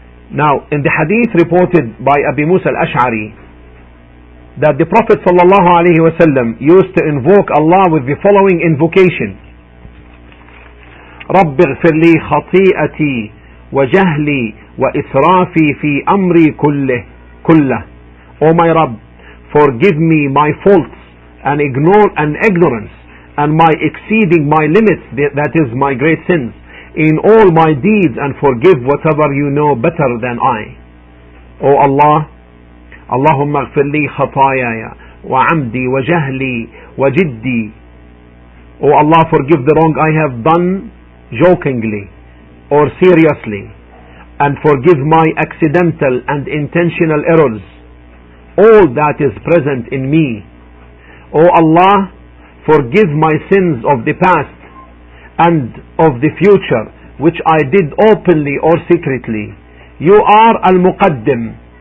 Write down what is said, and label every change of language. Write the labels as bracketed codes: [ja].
[en] Now, in the hadith reported by Abu Musa al-Ash'ari, that the Prophet ﷺ used to invoke Allah with the following invocation: [ar] رَبِّ اغْفِرْ لِي خَطِيئَتِي وَجَهْلِي وَإِسْرَافِي فِي أَمْرِي كُلَّهِ. [en] O my Rabb, forgive me my faults and ignorance and my exceeding my limits, that is my great sins, in all my deeds, and forgive whatever you know better than I. O Allah, [ar] Allahumma اغفر لي خطاياي وعمدي وجهلي وجدي. [en] O Allah, forgive the wrong I have done jokingly or seriously, and forgive my accidental and intentional errors, all that is present in me. O Allah, forgive my sins of the past and of the future, which I did openly or secretly. You are Al-Muqaddim,